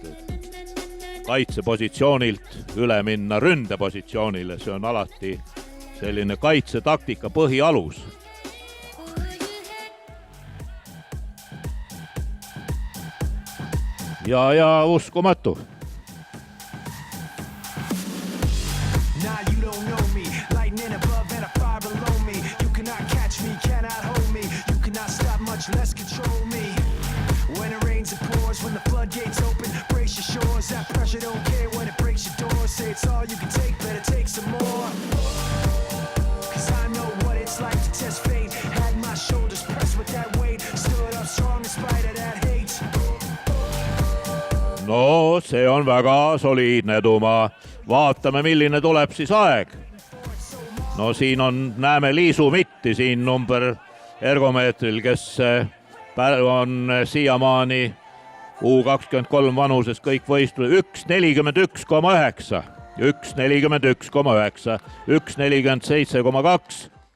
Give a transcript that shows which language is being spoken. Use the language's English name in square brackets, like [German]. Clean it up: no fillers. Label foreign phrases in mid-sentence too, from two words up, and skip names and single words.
[Estonian] Kaitsepositsioonilt üle minna ründepositsioonile, see on alati selline kaitsetaktika põhialus. Ja uskumatu. [English] Less control me when it rains and pours, when the floodgates open, brace your shores, that pressure don't care when it breaks your door, say it's all you can take, better take some more, cause I know what it's like to test fate, had my shoulders pressed with that weight, stood up strong in spite of that hate. [Estonian] No see on väga soliidne Tuma, vaatame milline tuleb siis aeg. No siin näeme Liisu Mitti siin number ergomeetril, kes on siiamaani U23 vanuses kõik võistlused 1.41,9, 1.41,9, 1.47,2,